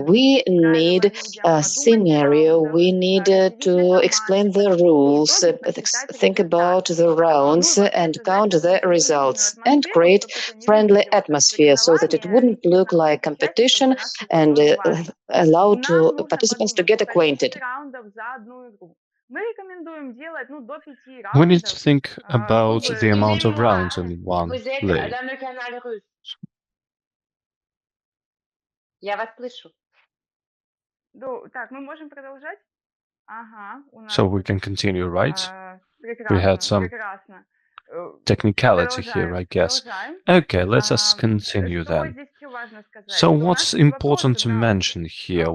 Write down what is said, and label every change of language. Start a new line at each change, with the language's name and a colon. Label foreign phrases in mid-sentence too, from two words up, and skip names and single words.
English: We need a scenario, we need to explain the rules, think about the rounds and count the results, and create friendly atmosphere so that it wouldn't look like competition and allow to participants to get acquainted. We need to think about the amount of rounds in one
French: Vous êtes
English: play.
French: dans le canal russe.
Russian: Я вас слышу.
English: So we can continue, right? We had some technicality here, I guess. Okay, let us continue then. So what's important to mention here?